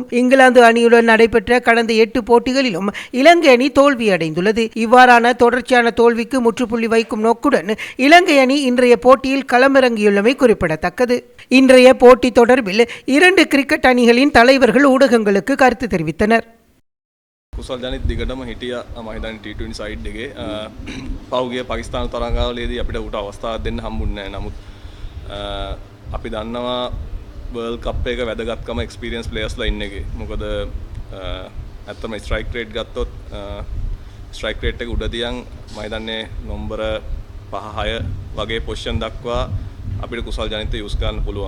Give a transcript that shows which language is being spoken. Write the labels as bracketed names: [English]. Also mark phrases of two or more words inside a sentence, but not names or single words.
[Tamil] இங்கிலாந்து அணியுடன் நடைபெற்ற கடந்த 8 போட்டிகளிலும் இலங்கை அணி தோல்வியடைந்துள்ளது. இவ்வாறான தொடர்ச்சியான தோல்விக்கு முற்றுப்புள்ளி வைக்கும் நோக்குடன் இலங்கை அணி இன்றைய போட்டியில் களமிறங்கியுள்ளமை குறிப்பிடத்தக்கது. இன்றைய போட்டி தொடர்பில் 2 கிரிக்கெட் அணிகளின் தலைவர்கள் ஊடகங்களுக்கு கருத்து தெரிவித்தனர். [Sinhala] කුසල් ජනිත් දිගටම හිටියා මම හිතන්නේ T20 සයිඩ් එකේ පහුගිය පාකිස්තාන තරඟාවලියේදී අපිට උට අවස්ථාවක් දෙන්න හම්බුන්නේ නැහැ. නමුත් අපි දන්නවා [English] World Cup [Sinhala] එක වැදගත්කම [English] experience players [Sinhala] ඉන්න එකේ. මොකද ඇත්තම [English] strike rate [Sinhala] ගත්තොත් [English] strike rate [Sinhala] එක උඩ තියන් මම හිතන්නේ නම්බර 5-6 වගේ පොසිෂන් දක්වා අපිට කුසල් ජනිත් යූස් කරන්න පුළුවන්.